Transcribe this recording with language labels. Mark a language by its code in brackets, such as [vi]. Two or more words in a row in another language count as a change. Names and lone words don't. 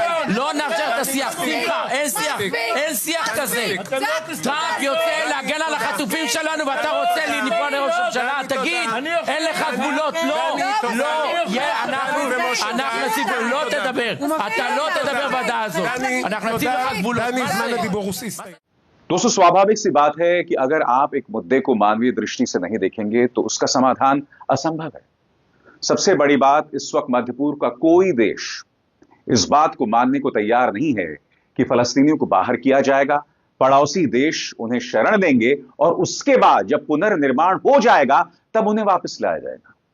[he] לא נאפשר את השיח. שמחה, אין שיח. אין שיח כזה. טראמפ יוצא להגן על החטופים שלנו, ואתה רוצה לפגוע לראש ממשלה? תגיד, אין לך גבולות. לא, לא. אנחנו נציב, לא תדבר. אתה לא תדבר בדעה הזאת. אנחנו נציב לך גבולות. [hi] दोस्तों, स्वाभाविक सी बात है कि अगर आप एक मुद्दे को मानवीय दृष्टि से नहीं देखेंगे तो उसका समाधान असंभव है। सबसे बड़ी बात, इस वक्त मध्य पूर्व का कोई देश इस बात को मानने को तैयार नहीं है कि फलस्तीनियों को बाहर किया जाएगा, पड़ोसी देश उन्हें शरण देंगे और उसके बाद जब पुनर्निर्माण हो जाएगा तब उन्हें वापस लाया जाएगा।